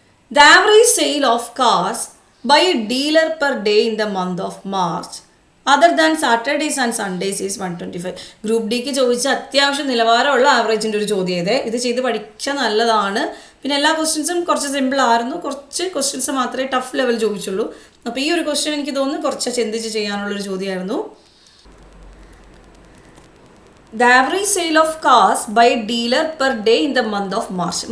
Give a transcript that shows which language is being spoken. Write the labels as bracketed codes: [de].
[en] The average sale of cars by a dealer per day in the month of March other than Saturdays and Sundays is 125. [ml] Group ഡിക്ക് ചോദിച്ച അത്യാവശ്യം നിലവാരമുള്ള ആവറേജിൻ്റെ ഒരു ചോദ്യം ഇത് ചെയ്ത് പഠിച്ചാൽ നല്ലതാണ്. പിന്നെ എല്ലാ ക്വസ്റ്റ്യൻസും കുറച്ച് സിമ്പിൾ ആയിരുന്നു, കുറച്ച് ക്വസ്റ്റ്യൻസ് മാത്രമേ ടഫ് ലെവൽ ചോദിച്ചുള്ളൂ. അപ്പോൾ ഈ ഒരു ക്വസ്റ്റ്യൻ എനിക്ക് തോന്നുന്നു കുറച്ച് ചിന്തിച്ച് ചെയ്യാനുള്ളൊരു ചോദ്യമായിരുന്നു. [en] The average sale of cars by dealer per day in the month of March.